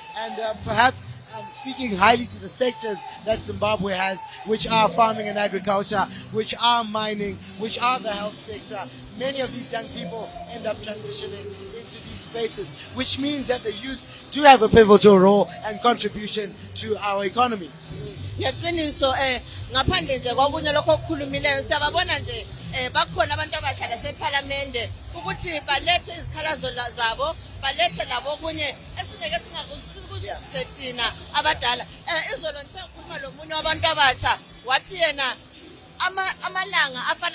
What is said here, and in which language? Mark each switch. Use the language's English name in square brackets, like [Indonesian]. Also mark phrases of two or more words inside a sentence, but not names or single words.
[English] And perhaps speaking highly to the sectors that Zimbabwe has, which are farming and agriculture, which are mining, which are the health sector, many of these young people end up transitioning into these spaces, which means that the youth do have a pivotal role and contribution to our economy. [North Ndebele] Ngeqiniso ngaphandle nje kwakunye lokho okukhulumileyo siyababona nje bakhona abantu abatsha laseParliament ukuthi balethe izikhalazo zabo balethe labo kunye esingeke singakuzisise thina abadala izolo nje ngikhuluma lomunye wabantu abatsha wathi yena amalanga afana